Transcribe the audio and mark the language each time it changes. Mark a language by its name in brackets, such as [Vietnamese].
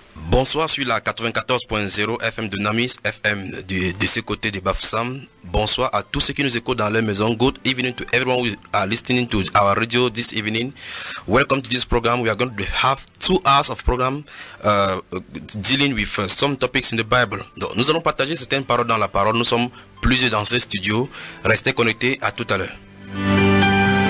[French] Bonsoir sur la 94.0 FM de Namis, FM de ce côté de Bafoussam. Bonsoir à tous ceux qui nous écoutent dans leur maison. [English] Good evening to everyone who are listening to our radio this evening. Welcome to this program. We are going to have 2 hours of program dealing with some topics in the Bible. [French] Donc, nous allons partager certaines paroles dans la parole. Nous sommes plusieurs dans ce studio. Restez connectés, à tout à l'heure.